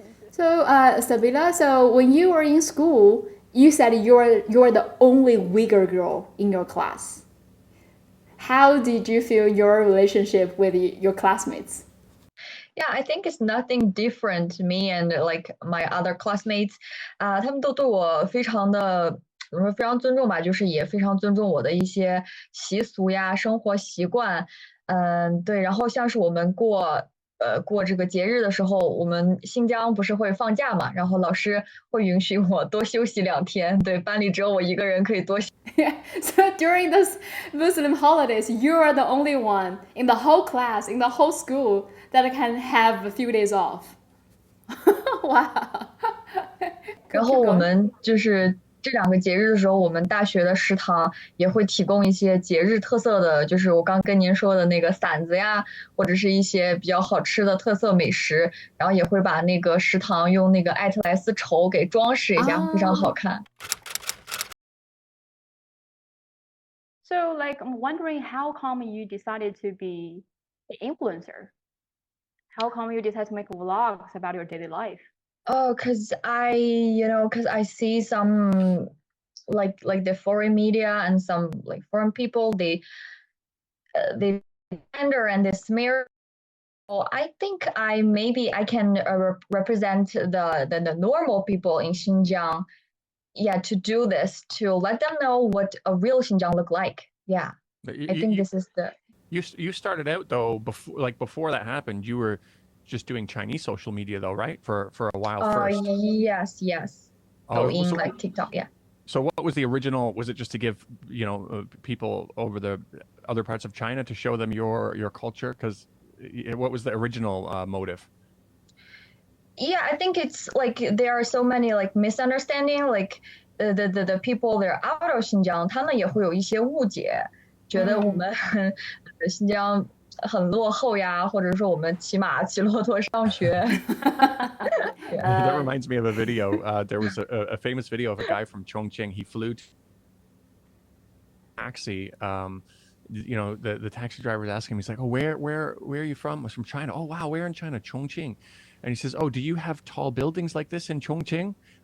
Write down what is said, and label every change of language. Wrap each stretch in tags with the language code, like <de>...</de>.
<en>So, Sabila, so when you were in school, you said you're the only Uyghur girl in your class. How did you feel your relationship with your classmates? Yeah, I think it's nothing different. Me and like my other classmates,</en> <zh>他们都对我非常的怎么说，非常尊重吧，就是也非常尊重我的一些习俗呀、生活习惯。对。然后像是我们过这个节日的时候，我们新疆不是会放假嘛，然后老师会允许我多休息2天。对，班里只有我一个人可以多休。</zh> <en>Yeah. So during those Muslim holidays, you are the only one in the whole class, in the whole school that can have a few days off. Wow.</en> <zh>然后我们就是这2个节日的时候，我们大学的食堂也会提供一些节日特色的，就是我刚跟您说的那个馓子呀，或者是一些比较好吃的特色美食，然后也会把那个食堂用那个艾特莱斯绸给装饰一下，非常好看。</zh> <en>So, like, I'm wondering how come you decided to be an influencer? How come you decided to make vlogs about your daily life? Oh, cause I see some like the foreign media and some like foreign people they gender and they smear. Well, I think maybe I can represent the normal people in Xinjiang. Yeah, to do this to let them know what a real Xinjiang look like. Yeah, I think this is the. You started out though before that happened. You were just doing Chinese social media though, right? For a while first. Yes. Oh, in so, like TikTok, yeah. So what was the original? Was it just to give people over the other parts of China to show them your culture? Because what was the original motive? Yeah, I think it's like there are so many like misunderstanding. Like the people that are out of Xinjiang，</en> <zh>他们也会有一些误解，觉得我们新疆很落后呀，或者说我们骑马骑骆驼上学。</zh> <en>That reminds me of a video. There was a famous video of a guy from Chongqing. He flew to taxi. The taxi driver was asking him. He's like, "Oh, where are you from?" I was from China. "Oh, wow, where in China?" "Chongqing." And he says, "Oh, do you have tall buildings like this in Chongqing?"</en>